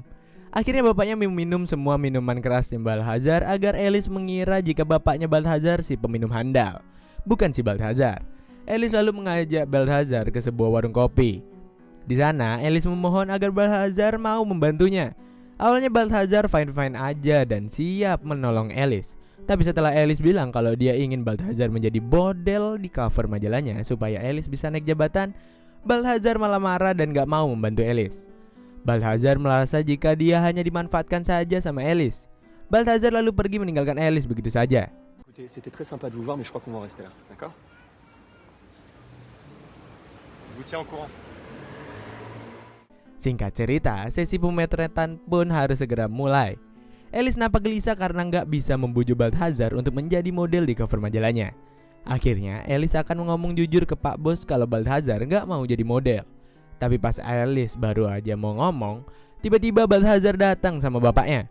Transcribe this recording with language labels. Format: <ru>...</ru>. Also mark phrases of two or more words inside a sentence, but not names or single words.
<id>Akhirnya bapaknya minum semua minuman kerasnya Balthazar agar Alice mengira jika bapaknya Balthazar si peminum handal, bukan si Balthazar. Alice lalu mengajak Balthazar ke sebuah warung kopi. Di sana, Alice memohon agar Balthazar mau membantunya. Awalnya Balthazar fine-fine aja dan siap menolong Alice. Tapi setelah Alice bilang kalau dia ingin Balthazar menjadi model di cover majalahnya supaya Alice bisa naik jabatan, Balthazar malah marah dan gak mau membantu Alice. Balthazar merasa jika dia hanya dimanfaatkan saja sama Alice. Balthazar lalu pergi meninggalkan Alice begitu saja.</id> <fr>Écoutez, c'était très sympa de vous voir, mais je crois qu'on va en rester là, d'accord? Je vous tiens au courant.</fr> <id>Singkat cerita, sesi pemotretan pun harus segera mulai. Alice nampak gelisah karena nggak bisa membujuk Balthazar untuk menjadi model di cover majalahnya. Akhirnya, Alice akan ngomong jujur ke Pak Bos kalau Balthazar nggak mau jadi model. Tapi pas Alice baru aja mau ngomong, tiba-tiba Balthazar datang sama bapaknya.</id>